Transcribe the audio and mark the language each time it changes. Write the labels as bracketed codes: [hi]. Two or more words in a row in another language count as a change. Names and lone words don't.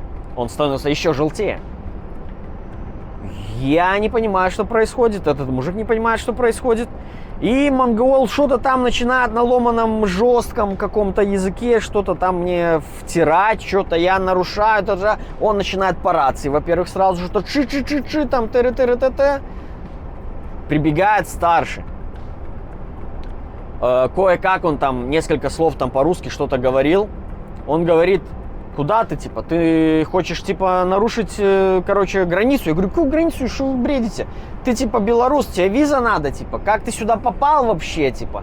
[ru] Он становится еще желтее. Я не понимаю, что происходит, этот мужик не понимает, что происходит. И монгол что-то там начинает на ломаном жестком каком-то языке, что-то там мне втирать, что-то я нарушаю. Он начинает по рации, во-первых, сразу же что чи-чи-чи-чи, там тыры-тыры-тэ-тэ. Прибегает старший. Кое-как он там несколько слов там по-русски что-то говорил. Он говорит, куда ты, типа, ты хочешь, типа, нарушить, короче, границу? Я говорю, какую границу, что вы бредите? Ты, типа, белорус, тебе виза надо, типа, как ты сюда попал вообще, типа?